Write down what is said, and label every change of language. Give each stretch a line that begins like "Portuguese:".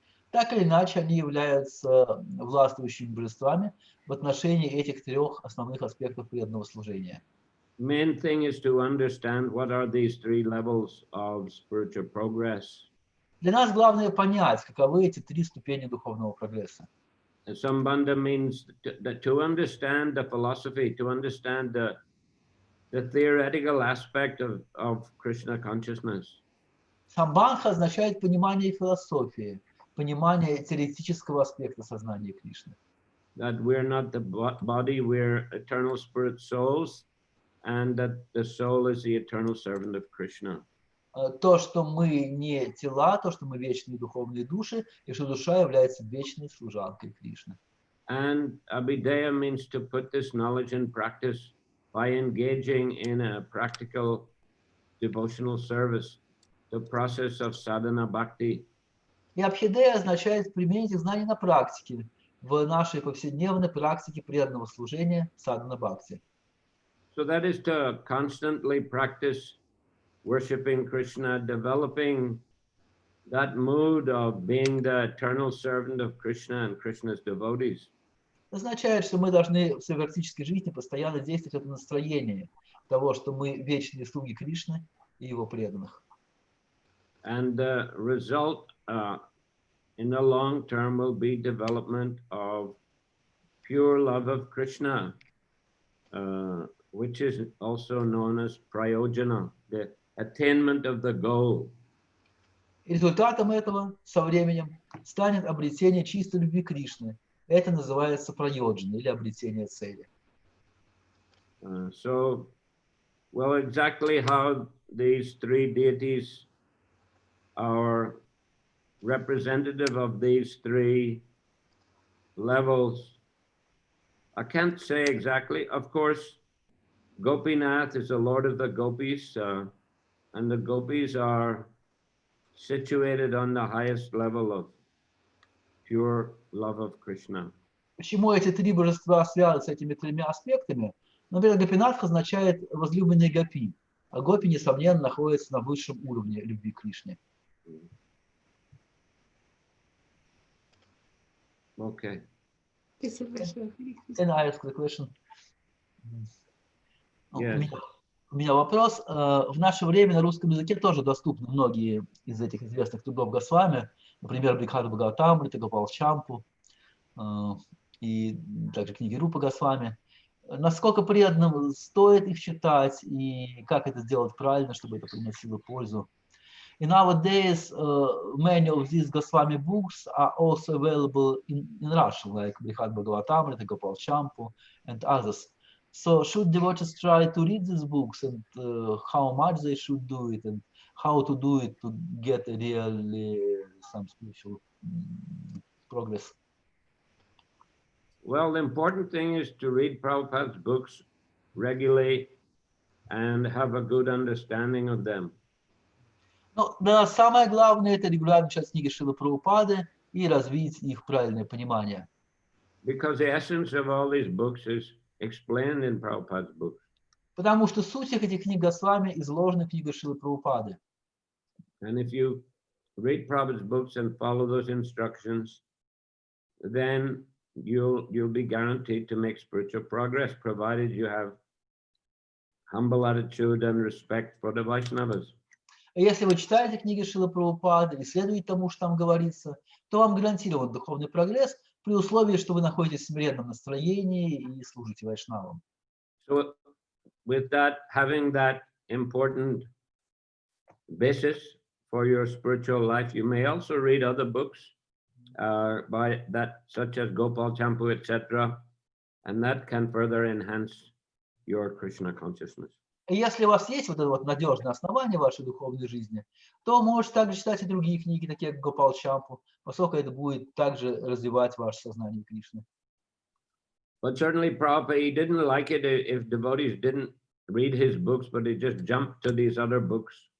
Russian: Так или иначе, они являются властвующими божествами в отношении этих трех основных аспектов преданного служения.
English: Main thing is to understand what are these three levels of spiritual progress.
Russian: Для нас главное понять, каковы эти три ступени духовного прогресса.
English: Sambandha means to understand the philosophy, to understand the theoretical aspect of Krishna consciousness.
Russian: Самбандха означает понимание философии, понимание теоретического аспекта сознания Кришны.
English: That we're not the body, we're eternal spirit souls, and that the soul is the eternal servant of Krishna.
Russian: То, что мы не тела, то, что мы вечные духовные души, и что душа является вечной служанкой Кришны.
English: And Abhideya means to put this knowledge in practice by engaging in a practical devotional service, the process of sadhana bhakti.
Russian: И Абхидея означает применить их знания на практике, в нашей повседневной практике преданного служения садхана бхакти.
English: So that is to constantly practice worshiping Krishna, developing that mood of being the eternal servant of Krishna and Krishna's devotees.
Russian: Означает, что мы должны в своей практической жизни постоянно действовать это настроение того, что мы вечные слуги Кришны и его преданных.
English: And the result in the long term will be development of pure love of Krishna, which is also known as prayojana, the attainment of the goal.
Russian: Результатом этого со временем станет обретение чистой любви Кришны. Это называется прайоджана или обретение цели.
English: So, well, exactly how these three deities are representative of these three levels, I can't say exactly. Of course, Gopinath is the Lord of the Gopis, and the Gopis are situated on the highest level of pure love of Krishna.
Russian: Почему эти три божества связаны с этими тремя аспектами? Например, Гопинатх означает возлюбленный Гопи, а Гопи, несомненно, находится на высшем уровне любви к Кришне.
English: Okay. Can I ask the question? Yes.
Russian: У меня вопрос. В наше время на русском языке тоже доступны многие из этих известных трудов Госвами, например, BV.Webinars, Гопал Чампу и также книги Рупы Госвами. Насколько преданным стоит их читать и как это сделать правильно, чтобы это приносило пользу?
English: And nowadays, many of these Goswami books are also available in Russian, like BV.Webinars, Gopal Champu, and others. So should devotees try to read these books, and how much they should do it, and how to do it to get really some spiritual progress? Well, the important thing is to read Prabhupada's books regularly and have a good understanding of them.
Russian: Ну, да, самое главное — это регулярно читать книги Шрилы Прабхупады и развить их правильное понимание.
English: Because the essence of all these books is explained in Prabhupada's books.
Russian: Потому что суть этих книг Госвами изложена в книгах Шрилы Прабхупады.
English: And if you read Prabhupada's books and follow those instructions, then you'll be guaranteed to make spiritual progress, provided you have humble attitude and respect for the Vaishnavas.
Russian: Если вы читаете книги Шрилы Прабхупады и следуете тому, что там говорится, то вам гарантирован духовный прогресс при условии, что вы находитесь в смиренном настроении и служите вайшнавам.
English: So with that, having that important basis for your spiritual life, you may also read other books by that, such as Gopal Champu, etc., and that can further enhance your Krishna consciousness.
Russian: И если у вас есть вот это вот надежное основание вашей духовной жизни, то можете также читать и другие книги, такие как Гопал Чампу, поскольку это будет также развивать ваше сознание Кришны.
English: But certainly Prabhupada, he didn't like it if devotees didn't read his books, but they just jumped to these other books.